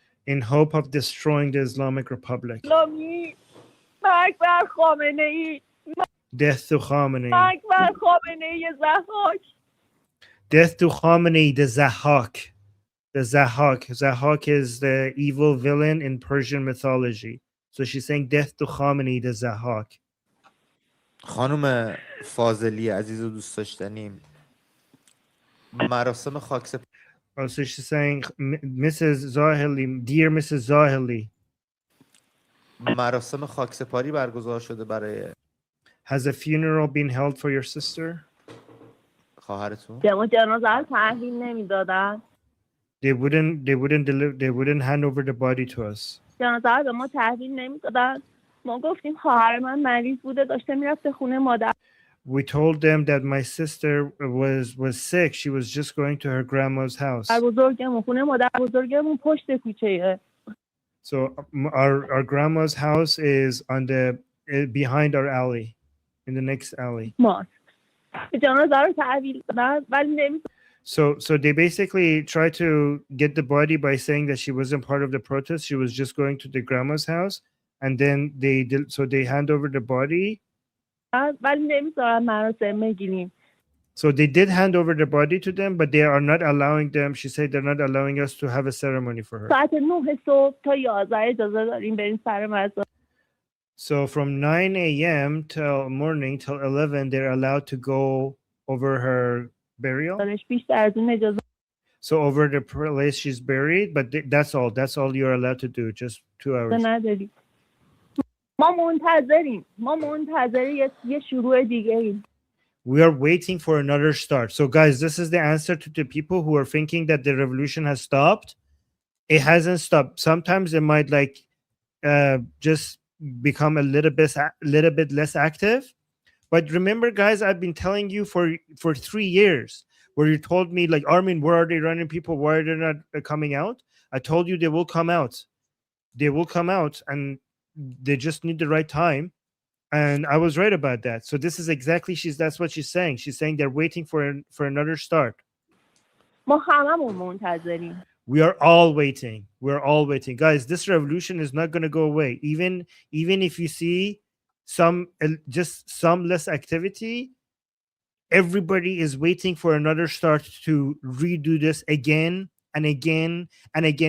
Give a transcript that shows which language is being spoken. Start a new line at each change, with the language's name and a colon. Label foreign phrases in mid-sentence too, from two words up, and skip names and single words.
English: in hope of destroying the Islamic Republic.
Persian: اسلامی مرگ بر خامنه ای
English: Death to Khamenei.
Persian: مرگ بر خامنه ای ضحاک
English: Death to Khamenei, the Zahak. The Zahak. Zahak is the evil villain in Persian mythology. So she's saying death to Khamenei, the Zahak.
Persian: خانم فاضلی عزیز و دوست داشتنیم، مراسم خاکسپاری
English: Oh, so she's saying, Mrs. Zahili, dear Mrs. Zahili,
Persian: مراسم خاکسپاری برگزار شده برای
English: has a funeral been held for your sister?
Persian: خواهرتون. که ما جنازه رو تحویل نمیدادن
English: They wouldn't hand over the body to us.
Persian: جنازه رو به ما تحویل نمیدادن ما گفتیم خواهر من مریض بوده داشته میرفته خونه مادر
English: We told them that my sister was sick. She was just going to her grandma's house.
Persian: بزرگمون خونه مادر بزرگمون پشت کوچه‌ایه
English: So our grandma's house is on the behind our alley, in the next alley.
Persian: ما جنازه رو تحویل دادن ولی نمیدونم
English: So they basically tried to get the body by saying that she wasn't part of the protest. She was just going to the grandma's house, and then they hand over the body.
Persian: ولی نمیذارن مراسم بگیریم
English: So they did hand over the body to them, but they are not allowing them. She said they're not allowing us to have a ceremony for her.
Persian: ساعت 9 صبح تا 11 اجازه داریم بریم سر مزار
English: So from 9 a.m. till morning till 11, they're allowed to go over her burial.
Persian: بیشتر از اون اجازه
English: So over the place she's buried, but that's all. That's all you're allowed to do. Just 2 hours.
Persian: نداریم ما منتظر یه شروع دیگه ایم
English: We are waiting for another start. So guys, this is the answer to the people who are thinking that the revolution has stopped. It hasn't stopped. Sometimes it might just become a little bit less active. But remember, guys, I've been telling you for 3 years, where you told me like, Armin, where are the Iranian people? Why are they not coming out? I told you they will come out. They will come out, and they just need the right time. And I was right about that. So this is exactly that's what she's saying. She's saying they're waiting for another start.
Persian: ما هممون منتظریم
English: We are all waiting. We're all waiting. Guys, this revolution is not going to go away. Even if you see some less activity, everybody is waiting for another start to redo this again and again and again.